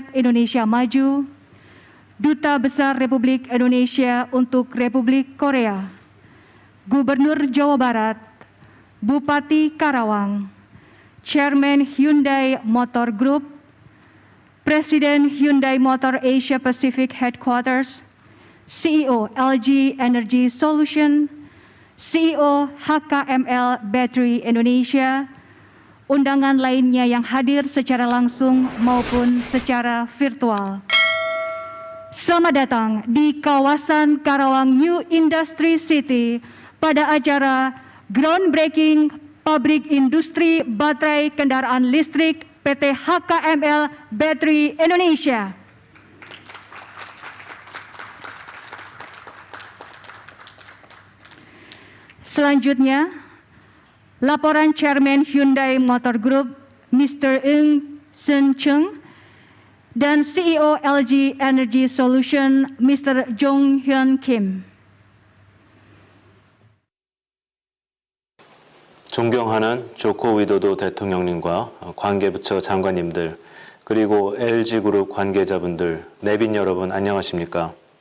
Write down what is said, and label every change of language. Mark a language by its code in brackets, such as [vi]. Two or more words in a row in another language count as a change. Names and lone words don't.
[id] Indonesia Maju, Duta Besar Republik Indonesia untuk Republik Korea, Gubernur Jawa Barat, Bupati Karawang, Chairman Hyundai Motor Group, Presiden Hyundai Motor Asia Pacific Headquarters, CEO LG Energy Solution, CEO HKML Battery Indonesia, undangan lainnya yang hadir secara langsung maupun secara virtual. Selamat datang di kawasan Karawang New Industry City pada acara Groundbreaking Pabrik Industri Baterai Kendaraan Listrik PT HKML Battery Indonesia. Selanjutnya, laporan Chairman Hyundai Motor Group, Mr. Eun Seung Chung, dan CEO LG Energy Solution, Mr. Jong Hyun Kim. [ko] 존경하는 조코 위도도 대통령님과 관계부처 장관님들, 그리고 LG그룹 관계자분들, 내빈 여러분 안녕하십니까?